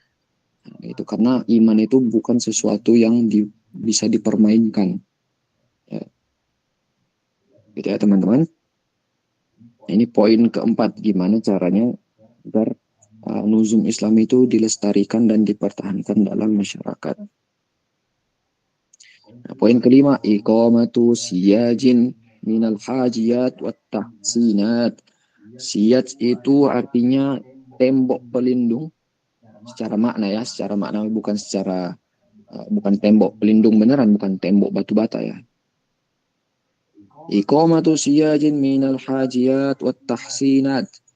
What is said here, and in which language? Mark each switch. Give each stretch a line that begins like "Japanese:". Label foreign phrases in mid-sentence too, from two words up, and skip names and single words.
Indonesian: Itu karena iman itu bukan sesuatu yang bisa dipermainkan ya. Gitu ya teman-teman. Ini poin keempat, gimana caranya agar nuzum Islam itu dilestarikan dan dipertahankan dalam masyarakat. Nah, poin kelima,
Arabic: إقامة سياج من الحاجيات والتحسينات.
Indonesian: Siyaj itu artinya tembok pelindung secara makna ya, bukan tembok pelindung beneran, bukan tembok batu bata ya.
Arabic: إقامة سياج من الحاجيات والتحسينات.